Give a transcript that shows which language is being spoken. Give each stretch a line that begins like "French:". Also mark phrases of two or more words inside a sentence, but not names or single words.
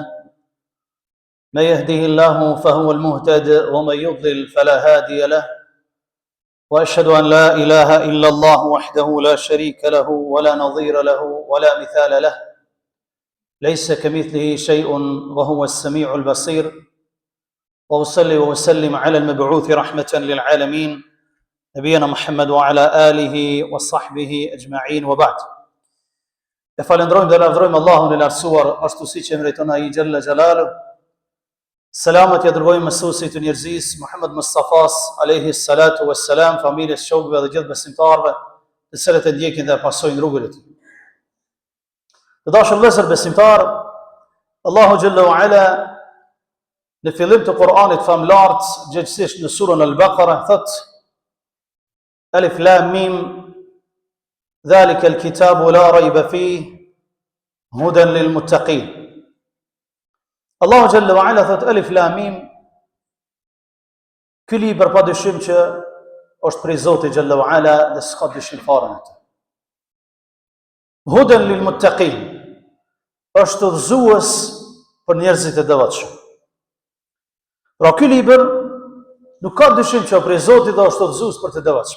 Arabic: من يهده الله فهو المهتد ومن يضلل فلا هادي له، وأشهد أن لا إله إلا الله وحده لا شريك له ولا نظير له ولا مثال له، ليس كمثله شيء وهو السميع البصير. وأصلي وأسلم على المبعوث رحمة للعالمين نبينا محمد وعلى آله وصحبه أجمعين وبعد.
Albanian: E falendrojmë dhe lavdrojmë Allahun e lartësuar, ashtu siç e meriton ai
Arabic: جل جلاله.
Albanian: Selamat ja dërgojmë mësuesit të njerëzisë Muhammed Mustafas
Arabic: عليه الصلاة والسلام,
Albanian: familjes, shokëve dhe gjithë besimtarëve të cilët e ndjekin dhe pasojnë rrugën e tij. Të dashur vëllezër besimtar, Allahu
Arabic: جل وعلا
Albanian: në fillim të Kur'anit famlart, gjithsesi në surën Al-Baqara thot:
Arabic: ألف لام ميم ذلك الكتاب لا ريب فيه هدى للمتقين.
Albanian: Allahu
Arabic: جل وعلا
Albanian: thot
Arabic: ألف لام ميم,
Albanian: ky libër pa dyshim që është prej Zotit
Arabic: جل وعلا
Albanian: dhe s'ka dyshim fare në të.
Arabic: هدى للمتقين,
Albanian: është udhëzues për njerëzit e devotshëm. Pra ky libër nuk ka dyshim që prej Zotit dhe është udhëzues për të devotshëm.